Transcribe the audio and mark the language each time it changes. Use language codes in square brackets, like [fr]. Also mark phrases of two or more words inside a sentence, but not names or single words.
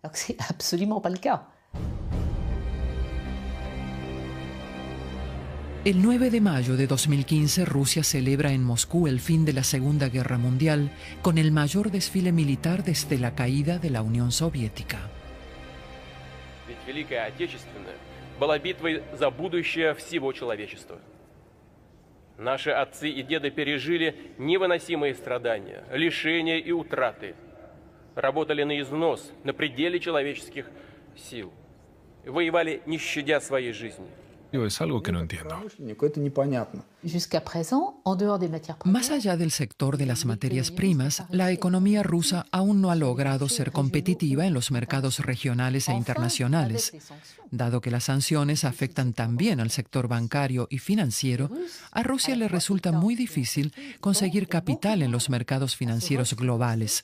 [es] El 9 de mayo de 2015, Rusia celebra en Moscú el fin de la Segunda Guerra Mundial con el mayor desfile militar desde la caída de la Unión Soviética. [ru] Великая Отечественная была битвой за будущее всего человечества. Наши отцы и деды пережили невыносимые страдания, лишения и утраты. Работали на износ, на пределе человеческих сил. Воевали, не щадя своей жизни. [es] Es algo que no entiendo. Más allá del sector de las materias primas, la economía rusa aún no ha logrado ser competitiva en los mercados regionales e internacionales. Dado que las sanciones afectan también al sector bancario y financiero, a Rusia le resulta muy difícil conseguir capital en los mercados financieros globales.